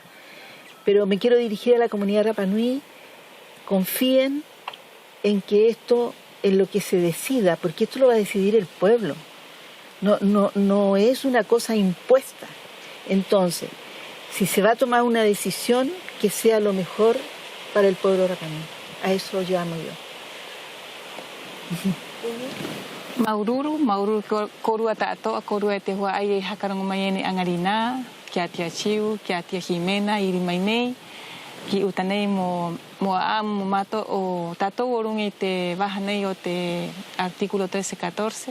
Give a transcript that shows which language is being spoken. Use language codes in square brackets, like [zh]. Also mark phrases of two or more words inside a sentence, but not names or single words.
[es] Pero me quiero dirigir a la comunidad Rapa Nui. Confíen en que esto en lo que se decida, porque esto lo va a decidir el pueblo, no es una cosa impuesta. Entonces, si se va a tomar una decisión, que sea lo mejor para el pueblo Rapa Nui. A eso llamo yo. [rap] Maururu korua ta'atoa, korua e te hua ai e hakarango mai ene Angarina, kia tia Chiu, kia tia Jimena, iri mai nei, ki utanei mo aamu mo mato o tātou orungi te waha nei o te artikulo 13-14.